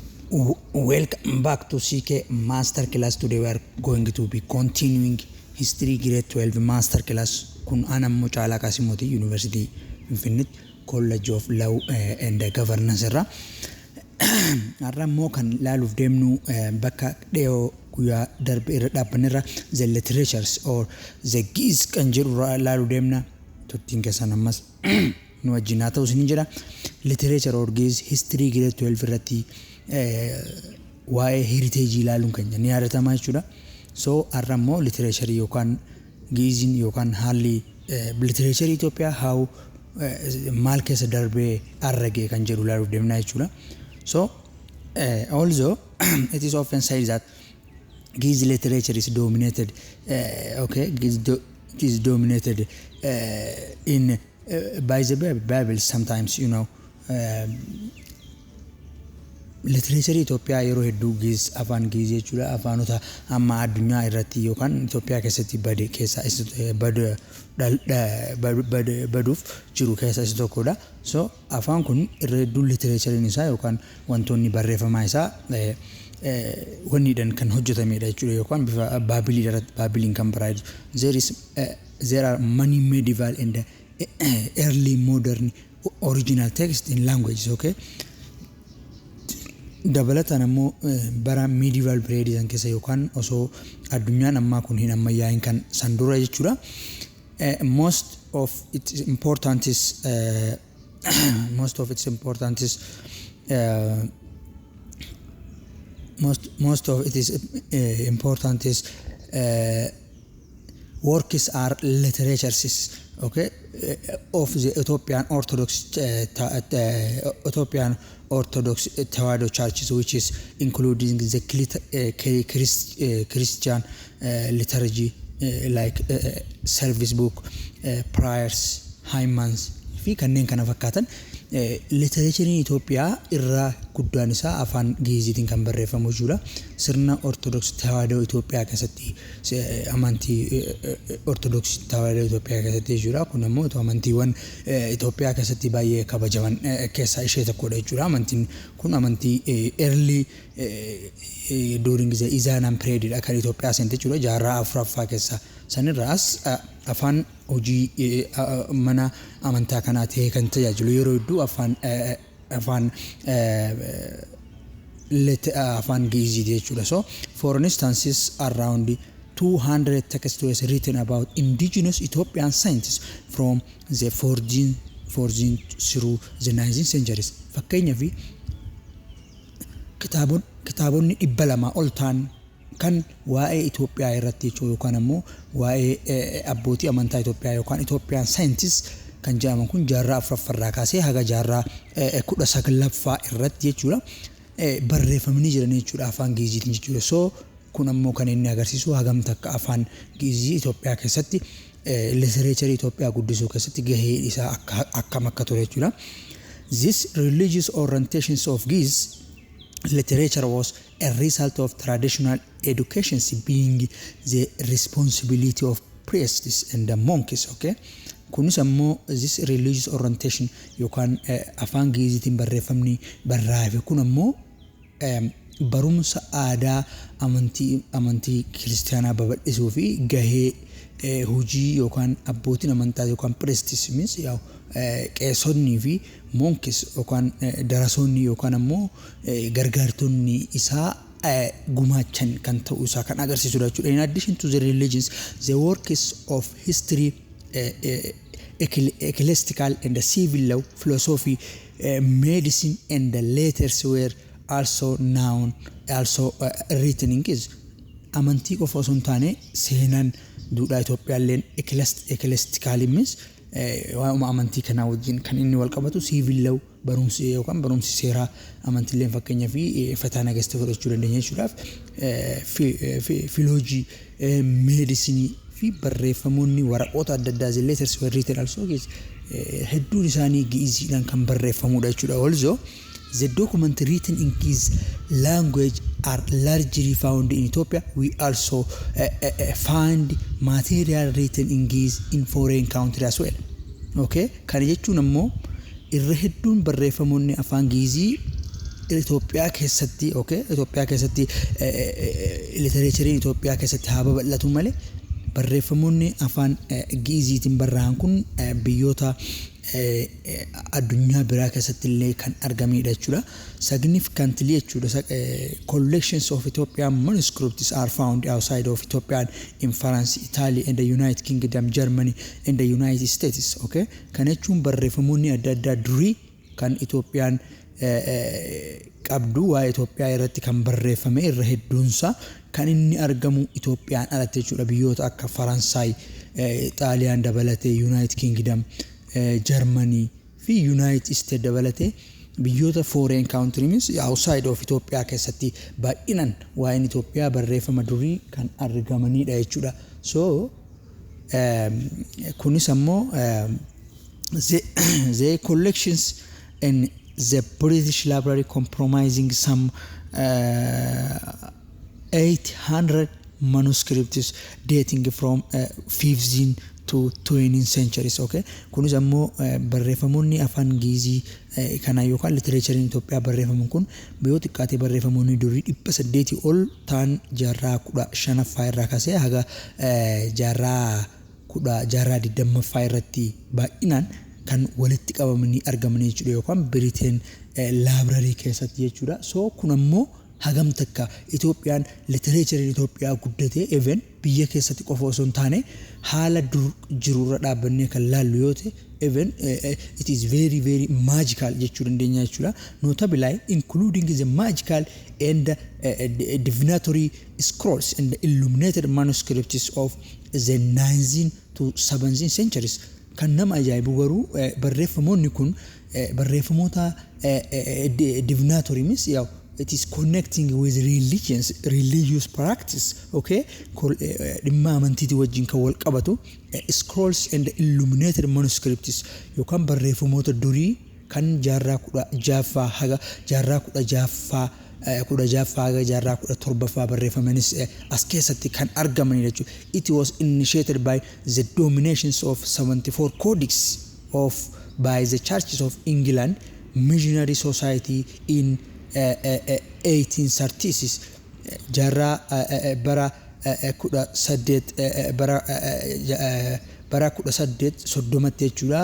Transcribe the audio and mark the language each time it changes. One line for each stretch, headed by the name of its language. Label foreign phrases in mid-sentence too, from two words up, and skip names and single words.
English: Welcome back to CK Master Class. Today we are going to be continuing History Grade 12 Master Class.
Oromo: Kun anammo Caalaa Qaasimootii University Finfinnee College of Law and Governance irra. Arrammoo kan laaluuf deemnu bakka dhiyoo guyyaa darbe irra dhaabbanirra
English: the literatures or the Ge'ez
Oromo: kan jedhu laaluu deemna. Tuttiin keessan ammas nu wajjin haa ta'u isin jira. Literature or Ge'ez History Grade 12 irratti waa'ee heritage ilaaluun keenya ni yaadatamaa jechuudha. So arrammoo literature yookaan Ge'ezin yookaan haalli literature Ethiopia how maal keessa darbee arragee kan jedhu ilaaluuf deemna jechuudha.
English: So also it is often said that Ge'ez literature is dominated is dominated in by the Bible sometimes, you know.
Oromo: Literature Ethiopia yeroo hedduu Ge'ez afaan Ge'ez jechuudha. Afaanota amma addunyaa irratti yookaan Ethiopia keessatti bade keessa baduuf jiru keessa isa tokkodha. So afaan kun irra hedduu literature isaa yookaan wantoonni barreeffamaa isaa wanniidhaan kan hojjetamedha jechuudha yookaan bifa Baabiliin kan biraaydu.
English: There are many medieval and early modern original text in languages, okay?
Oromo: Dabalataan ammoo bara medieval period san keessa yookaan osoo addunyaan ammaa kun hin ammayyaa'in kan san dura jechuudha.
English: Most of its importance is most of its important is works are literatures, okay, of the Ethiopian Orthodox Tawado churches, which is including the Christian liturgy like service book, prayers, hymns,
Oromo: fi kanneen kana fakkaatan. Literature in Ethiopia irra guddaan isaa afaan Ge'ezitiin kan barreeffamu jechuudha. Sirna Orthodox Tawado Ethiopia keessatti amantii Orthodox Tawado Ethiopia keessatti jechuudha. Kun ammoo amantiiwwan Ethiopia keessatti baay'ee kabajaman keessaa ishee tokkodha jechuudha. Amantiin kun amantii
English: early during the Islamic period
Oromo: kan Ethiopia seente jechuudha. Jaarraa afuraffaa keessa sanirraas afaan hojii mana amantaa kanaa ta'ee kan tajaajilu yeroo hedduu afaan Ge'ez jechuudha.
English: So for instance around 200 texts were written about indigenous Ethiopian saints from the 14th through the 19th centuries.
Oromo: Fakkeenyaaf kitaabonni 200 ol ta'an kan waa'ee Ethiopia irratti jechuudha yookaan ammoo waa'ee abbootii amantaa Ethiopia yookaan
English: Ethiopian scientists
Oromo: kan jedhaman kun jaarraa afuraffarraa kaasee haga jaarraa 19ffaa irratti jechuudha barreeffamanii jiran jechuudha afaan Ge'ezitiin jechuudha. So kun ammoo kan inni agarsiisu hagam takka afaan Ge'ez Ethiopia keessatti literature Ethiopia guddisuu keessatti gahee isaa akkam akka ture jechuudha.
English: This religious orientations of Ge'ez literature was a result of traditional education being the responsibility of priests and the monks, okay?
Oromo: Kunis ammoo
English: this religious orientation
Oromo: yookaan afaan Ge'ezitiin barreeffamni barraa'e kun ammoo barumsa aadaa amantii kiristaanaa babal'isuu fi gahee hojii yookaan abbootiin amantaa yookaan
English: priests means
Oromo: yaw qeessonnii fi monks yookaan darasoonni yookaan ammoo gargaartonni isaa gumaachan kan ta'uu isaa kan agarsiisudha jechuudha.
English: In addition to the religions, the works of history, ecclesiastical and civil law, philosophy, medicine and the letters were also written in Ge'ez.
Oromo: Amantii qofa osoo hin taane seenaan duudhaa Itoophiyaalleen
English: ecclesiastical means
Oromo: waa'uma amantii kanaa wajjin kan inni wal qabatu
English: civil law
Oromo: barumsi yookaan barumsi seeraa amantiileen fakkeenyaa fi fataa nagasti fudhachuu dandeenya jechuudhaaf
English: philology, medicine
Oromo: fi barreeffamoonni waraqoota adda addaa
English: the letters were written also
Oromo: hedduun isaanii Ge'ezidhaan kan barreeffamudha jechuudha.
English: Also the documents written in Ge'ez language are largely found in Ethiopia. We also find material written in Ge'ez in foreign countries as well.
Oromo: Okay, kan jechuun ammoo irra hedduun barreeffamoonni afaan Ge'ez Itoophiyaa keessatti Itoophiyaa keessatti literature Itoophiyaa keessatti haa babal'atu malee barreeffamoonni afaan Ge'eziitiin barraa'an kun biyyoota addunyaa biraa keessatti illee kan argamedha jechuudha.
English: Significantly jechuudha collections of Ethiopian manuscripts are found outside of Ethiopia in France, Italy, and the United Kingdom, Germany, and the United States.
Oromo: Kan jechuun barreeffamoonni adda addaa durii kan Itoophiyaan qabdu waa Itoophiyaa irratti kan barreeffame irra hedduunsa kan inni argamu Itoophiyaan alatti jechuudha. Biyyoota akka Faransaay, Xaaliyaan dabalatee, United Kingdom, Germany fi United States dabalatee biyyoota
English: foreign country means outside of Ethiopia
Oromo: keessatti baay'inaan waa'een Itoophiyaa barreeffama durii kan argamanidha jechuudha.
English: So
Oromo: kunis ammoo
English: the collections in the British Library comprising some 800 manuscripts dating from 15th to 20th centuries.
Oromo: Kunis ammoo barreeffamoonni afaan Ge'ezii kana yookaan literature Itoophiyaa barreeffamuun kun biyyoota xiqqaatee barreeffamoonni durii 800 ol ta'an jaarraa 15ffaa irraa kaasee haga jaarraa 20ffaa irratti baay'inaan kan walitti qabamanii argaman jechuudha yookaan Britain library keessatti jechuudha. So kun ammoo hagam takka Itoophiyaan literature Itoophiyaa guddatee even biyya keessatti qofa osoo hin taane haala dur jirurra dhaabbannee kan laallu yoo ta'e even
English: it is very very magical
Oromo: jechuu dandeenya jechuudha.
English: Notably including the magical and divinatory scrolls and the illuminated manuscripts of the 9th to 17th centuries.
Oromo: Kan nama ajaa'ibu garuu barreeffamoonni kun barreeffamoota
English: divinatory means it is connecting with religious practice.
Oromo: Dhimma amantiitii wajjin kan wal qabatu
English: scrolls and illuminated manuscripts
Oromo: yookaan barreeffamoota durii kan jaarraa 16ffaa haga jaarraa 16ffaa haga jaarraa 17ffaa barreeffamanis as keessatti kan argamanidha jechuudha.
English: It was initiated by the dominations of 74 codex by the churches of England Missionary Society in 1836
Oromo: jaarraa bara 1830 jechuudha.